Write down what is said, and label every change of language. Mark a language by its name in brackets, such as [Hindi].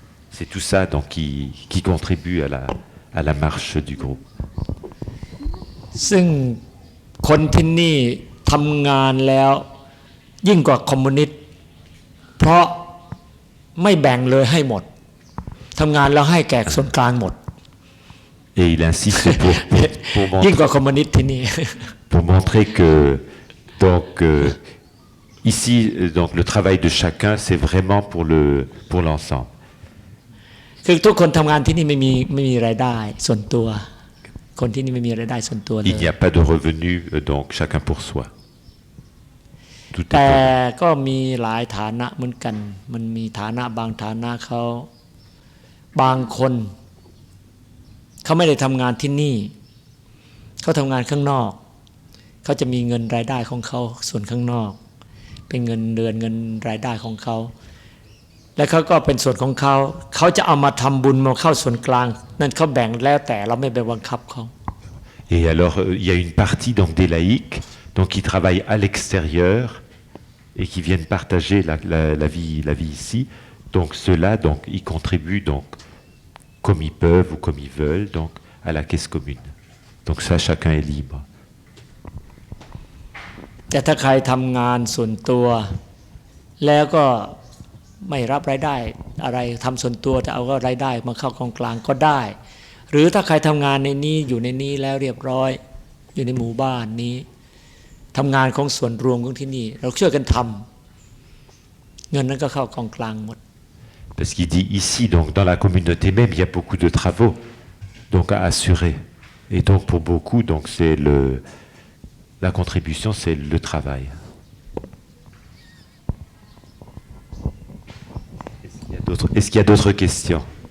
[French] C'est tout ça donc qui contribue à la marche du groupe. [Thai] ซึ่งคนที่นี่ทำงานแล้วยิ่งกว่าคอมมิวนิสต์เพราะไม่แบ่งเลยให้หมดทำงานแล้วให้แก่ส่วนกลางหมด [French] Et il insiste pour [Thai] ยิ่งก [French] montrer, [Thai] ว่าคอมมิวนิสต์ที่นี่ [French] pour montrer que donc, ici, donc, le travail de chacun, c'est vraiment pour l'ensemble. [Thai] คือทุกคนทำงานที่นี่ไม่มีรายได้ส่วนตัวคนที่นี่ไม่มีรายได้ส่วนตัวเลย [French] Il n'y a pas de revenus, donc chacun pour soi. Tout est [Thai] แต่ก็มีหลายฐานะเหมือนกันมันมีฐานะบางฐานะเขาบางคนเขาไม่ได้ทำงานที่นี่เขาทำงานข้างนอกเขาจะมีเงินรายได้ของเขาส่วนข้างนอกเป็นเงินเดือนเงินรายได้ของเขาและเขาก็เป็นส่วนของเขาเขาจะเอามาทำบุญมาเข้าส่วนกลางนั่นเขาแบ่งแล้วแต่เราไม่ไปบังคับเขา [French] Et alors, il y a une partie donc, des laïcs donc, qui travaillent à l'extérieur et qui viennent partager la vie ici. Donc ceux-là, donc, ils contribuent donc, comme ils peuvent ou comme ils veulent donc, à la caisse commune. Donc ça, chacun est libre. [Thai] แต่ถ้าใครทำงานส่วนตัวแล้วก็ไม่รับรายได้อะไรทำส่วนตัวแต่เอาก็รายได้มาเข้ากองกลางก็ได้ หรือถ้าใครทำงานในนี้อยู่ในนี้แล้วเรียบร้อยอยู่ในหมู่บ้านนี้ทำงานของส่วนรวมของที่นี่เราช่วยกันทำเงินนั้นก็เข้ากองกลางหมด [French] Parce qu'il dit ici, donc, dans la communauté même, il y a beaucoup de travaux donc, à assurer. Et donc pour beaucoup, donc, c'est la contribution, c'est le travail. Est-ce qu'il y a d'autres questions?